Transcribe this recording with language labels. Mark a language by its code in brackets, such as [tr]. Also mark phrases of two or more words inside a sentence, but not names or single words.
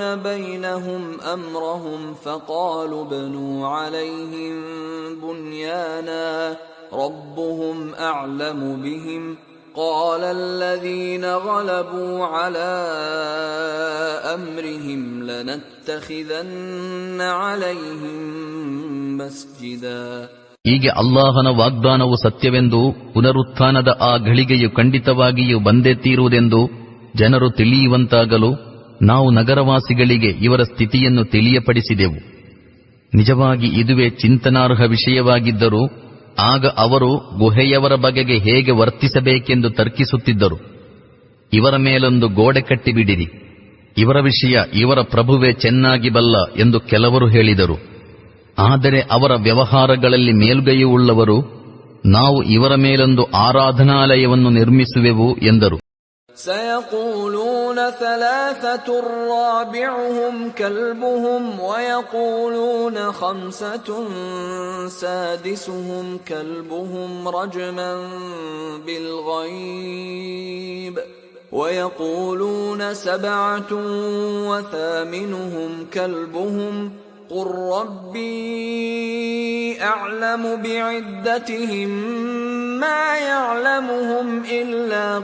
[ar] بَيْنَهُمْ أَمْرَهُمْ فَقَالُوا ابْنُوا عَلَيْهِمْ بُنْيَانًا رَبُّهُمْ أَعْلَمُ بِهِمْ قَالَ الَّذِينَ غَلَبُوا عَلَى أَمْرِهِمْ لَنَتَّخِذَنَّ عَلَيْهِمْ مَسْجِدًا. [kn] ಹೀಗೆ ಅಲ್ಲಾಹನ ವಾಗ್ದಾನವು ಸತ್ಯವೆಂದು, ಪುನರುತ್ಥಾನದ ಆ ಘಳಿಗೆಯು ಖಂಡಿತವಾಗಿಯೂ ಬಂದೇ ತೀರುವುದೆಂದು ಜನರು ತಿಳಿಯುವಂತಾಗಲು ನಾವು ನಗರವಾಸಿಗಳಿಗೆ ಇವರ ಸ್ಥಿತಿಯನ್ನು ತಿಳಿಯಪಡಿಸಿದೆವು. ನಿಜವಾಗಿ ಇದುವೇ ಚಿಂತನಾರ್ಹ ವಿಷಯವಾಗಿದ್ದರೂ ಆಗ ಅವರು ಗುಹೆಯವರ ಬಗೆಗೆ ಹೇಗೆ ವರ್ತಿಸಬೇಕೆಂದು ತರ್ಕಿಸುತ್ತಿದ್ದರು. ಇವರ ಮೇಲೊಂದು ಗೋಡೆ ಕಟ್ಟಿಬಿಡಿರಿ, ಇವರ ವಿಷಯ ಇವರ ಪ್ರಭುವೇ ಚೆನ್ನಾಗಿ ಬಲ್ಲ ಎಂದು ಕೆಲವರು ಹೇಳಿದರು. ಆದರೆ ಅವರ ವ್ಯವಹಾರಗಳಲ್ಲಿ ಮೇಲ್ಗೈಯುಳ್ಳವರು, ನಾವು ಇವರ ಮೇಲೊಂದು ಆರಾಧನಾಲಯವನ್ನು ನಿರ್ಮಿಸುವೆವು ಎಂದರು. [ar] سيقولون ثلاثة رابعهم كلبهم ويقولون 5 سادسهم كلبهم رجما بالغيب ويقولون 7 وثامنهم كلبهم قل ربي أعلم بعدتهم ما يعلمهم إلا